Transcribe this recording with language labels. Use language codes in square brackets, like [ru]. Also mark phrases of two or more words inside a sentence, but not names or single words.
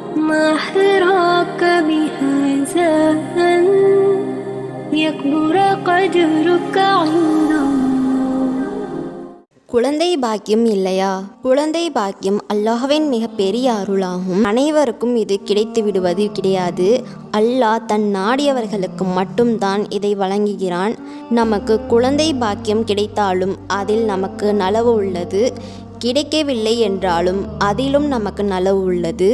[ar] ما حراك بهذا أن يكبر قدرك عند الله. [ta] குழந்தை பாக்கியம் இல்லையா? குழந்தை பாக்கியம் அல்லாஹ்வின் மிக பெரிய அருளாகும். அனைவருக்கும் இது கிடைத்து விடுவது கிடையாது. அல்லாஹ் தன் நாடியவர்களுக்கு மட்டும்தான் இதை வழங்குகிறான். நமக்கு குழந்தை பாக்கியம் கிடைத்தாலும் அதில் நமக்கு நலவு உள்ளது, கிடைக்கவில்லை என்றாலும் அதிலும் நமக்கு நலவு உள்ளது.